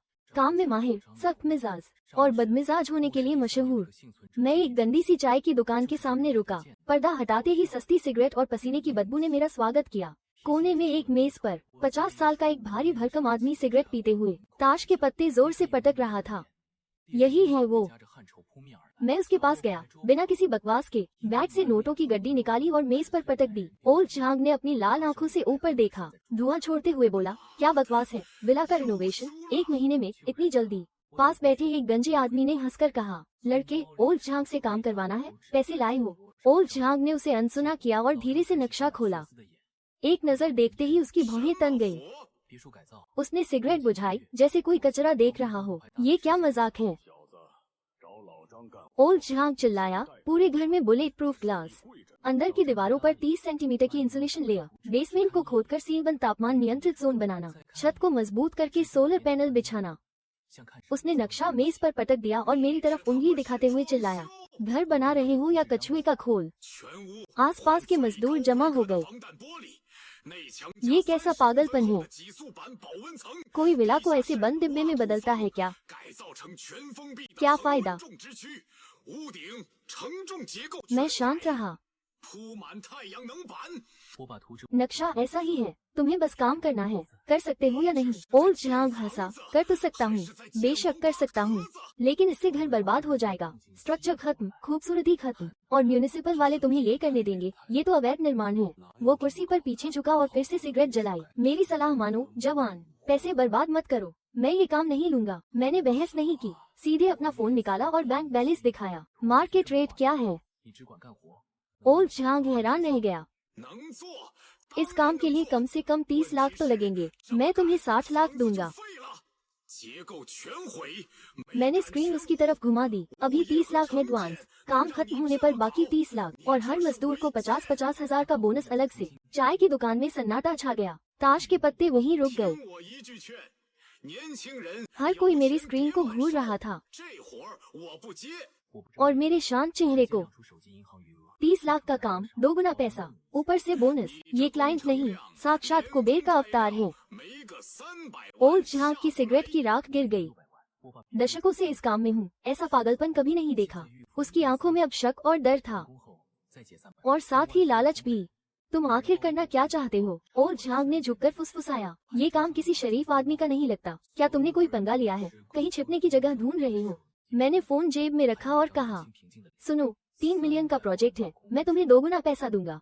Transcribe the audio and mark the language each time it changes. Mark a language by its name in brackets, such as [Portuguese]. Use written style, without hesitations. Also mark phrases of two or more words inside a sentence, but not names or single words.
[Hindi] काम में माहिर, सख्त मिजाज और बदमिजाज होने के लिए मशहूर। मैं एक गंदी सी चाय की दुकान के सामने रुका। पर्दा हटाते ही सस्ती सिगरेट और पसीने की बदबू ने मेरा स्वागत किया। कोने में एक मेज पर 50 साल का एक भारी भरकम आदमी सिगरेट पीते हुए ताश के पत्ते जोर से पटक रहा था। यही है वो। [Chinese] 夹着汗臭扑面而来。 [Hindi] मैं उसके पास गया, बिना किसी बकवास के बैग से नोटों की गड्डी निकाली और मेज पर पटक दी। ओल्ड झांग ने अपनी लाल आंखों से ऊपर देखा, धुआं छोड़ते हुए बोला, क्या बकवास है, विला का रिनोवेशन 1 महीने में, इतनी जल्दी? पास बैठे एक गंजे आदमी ने हंसकर कहा, लड़के, ओल्ड झांग से काम करवाना है, पैसे लाए हो? ओल्ड झांग ने उसे अनसुना किया और धीरे से नक्शा खोला। एक नजर देखते ही उसकी भौहें तन गई। [Chinese] 别墅改造， [Hindi] उसने सिगरेट बुझाई, जैसे कोई कचरा देख रहा हो। ये क्या मजाक है? ओल्ड झांग चिल्लाया, पूरे घर में [English] bullet proof glass, [Hindi] अंदर की दीवारों पर 30 सेंटीमीटर की [English] insulation layer, [Hindi] बेसमेंट को खोदकर सीलबंद तापमान नियंत्रित जोन बनाना, छत को मजबूत करके [English] solar panel [Hindi] बिछाना। [Chinese] 像看 [Hindi] उसने नक्शा मेज पर पटक दिया और मेरी तरफ उंगली दिखाते हुए चिल्लाया, घर बना रहे हो या कछुए का खोल? आसपास के मजदूर जमा हो गए। ये कैसा पागलपन है? कोई विला को ऐसे बंद डिब्बे में बदलता है क्या? क्या फायदा? मैं शांत रहा। [Chinese] 我把图纸 [Hindi] नक्शा ऐसा ही है, तुम्हें बस काम करना है, कर सकते हो या नहीं? ओल्ड झांग हंसा, कर तो सकता हूँ, बेशक कर सकता हूँ, लेकिन इससे घर बर्बाद हो जाएगा, स्ट्रक्चर खत्म, खूबसूरती खत्म, और म्यूनिसिपल वाले तुम्हें ये करने देंगे? ये तो अवैध निर्माण है। वो कुर्सी पर पीछे झुका और फिर से सिगरेट जलाई। मेरी सलाह मानो जवान, पैसे बर्बाद मत करो, मैं ये काम नहीं लूंगा। मैंने बहस नहीं की, सीधे अपना फोन निकाला और बैंक बैलेंस दिखाया। मार्केट रेट क्या है? [Chinese] 你只管干活， [Hindi] ओल्ड झांग हैरान रह गया। इस काम के लिए कम से कम 30 लाख तो लगेंगे, मैं तुम्हें 60 लाख दूंगा। मैंने स्क्रीन उसकी तरफ घुमा दी। अभी 30 लाख एडवांस, काम खत्म होने पर बाकी 30 लाख, और हर मजदूर को 50-50 हजार का बोनस अलग से। चाय की दुकान में सन्नाटा छा गया, ताश के पत्ते वहीं रुक गए। हर कोई मेरी स्क्रीन को घूर रहा था [Chinese] 我不知 [Hindi] और मेरे शांत चेहरे को। [Chinese] 道出手机银行余额。 [Hindi] 30 लाख का काम, 2 गुना पैसा, ऊपर से बोनस। ये क्लाइंट नहीं, साक्षात कुबेर का अवतार है। ओल्ड झांग की सिगरेट की राख गिर गई। [Chinese] 我把 [Hindi] दशकों से इस काम में हूँ, ऐसा पागलपन कभी नहीं देखा। उसकी आंखों में अब शक और डर था, [Chinese] 工后再解散。 [Hindi] और साथ ही लालच भी। तुम आखिर करना क्या चाहते हो? ओल्ड झांग ने झुककर फुसफुसाया, ये काम किसी शरीफ आदमी का नहीं लगता। क्या तुमने कोई पंगा लिया है? कहीं छिपने की जगह ढूंढ रहे हो? मैंने फोन जेब में रखा और कहा, [Chinese] 平静的 [Hindi] सुनो, 3 मिलियन का प्रोजेक्ट है, मैं तुम्हें 2 गुना पैसा दूंगा।